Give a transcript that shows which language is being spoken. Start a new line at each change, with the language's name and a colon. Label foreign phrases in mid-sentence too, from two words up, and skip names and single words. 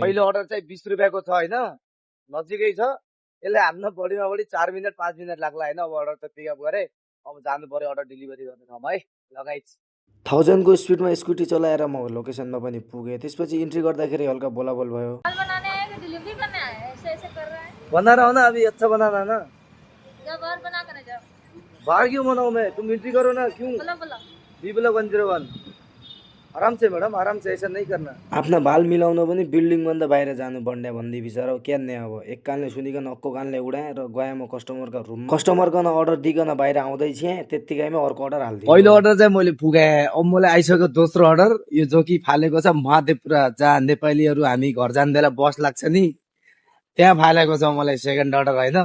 Nepali: पहिलो अर्डर चाहिँ 20 रुपियाँको छ होइन, नजिकै छ। यसले हान्न बढीमा बढी 4 मिनट 5 मिनट लाग्ला होइन। अब अर्डर त पिकअप गरेँ, अब जानु पर्यो
English: order delivery
Nepali: गर्ने ठाउँमा है। लगाइस् 1000 को स्पिडमा स्कुटी चलाएर म लोकेसनमा पनि पुगेँ। त्यसपछि इन्ट्री गर्दाखेरि हल्का बोलाबोल भयो।
Hindi: बनाने आए कि डिलीवरी करने आए हैं? ऐसे ऐसे कर रहे हैं। बना रहा हूँ ना, अभी अच्छा बनाना ना। जब और बना कर जाओ। बाहर क्यों बनाऊँ मैं, तुम एंट्री करो ना। क्यों बोलो बोलो। B block 101 आराम से मैडम, आराम से, ऐसा नहीं करना।
Nepali: आफ्ना बाल मिलाउन पनि बिल्डिङभन्दा बाहिर जानु पर्ने भन्दै बिचरा क्यान्ने। अब एक कानले सुनिकन अर्को कानले उडाएँ र गएँ म कस्टमरका रुममा। कस्टमरकन अर्डर दिइकन बाहिर आउँदै थिएँ, त्यत्तिकैमा अर्को अर्डर हालिदिएँ। पहिलो अर्डर चाहिँ मैले पुगाएँ। अब मलाई आइसक्यो दोस्रो अर्डर, यो जो कि फालेको छ महादेवपुरा, जहाँ नेपालीहरू हामी घर जान्दैला बस लाग्छ नि, त्यहाँ फालेको छ मलाई
English: second order
Nepali: होइन।